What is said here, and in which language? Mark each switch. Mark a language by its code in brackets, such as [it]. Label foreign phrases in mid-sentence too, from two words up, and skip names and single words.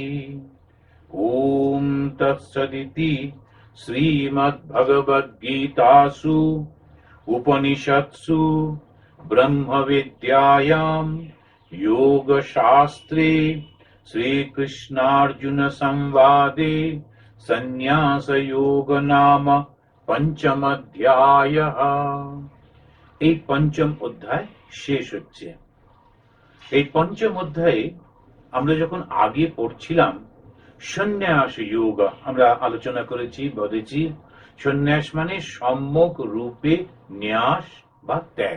[sa] ओम तत्सदिति श्रीमद्भगवद्गीतासु उपनिषत्सु ब्रह्मविद्यायां योगशास्त्रे श्रीकृष्णार्जुन संवादे संन्यासयोग नाम पंचम अध्यायः। [bn] এই পঞ্চম অধ্যায় শেষ হচ্ছে। এই পঞ্চম অধ্যায়ে আমরা যখন আগে পড়ছিলাম সন্ন্যাস যোগ আমরা আলোচনা করেছি, বলেছি সন্ন্যাস মানে সম্যক রূপে ন্যাস বা ত্যাগ।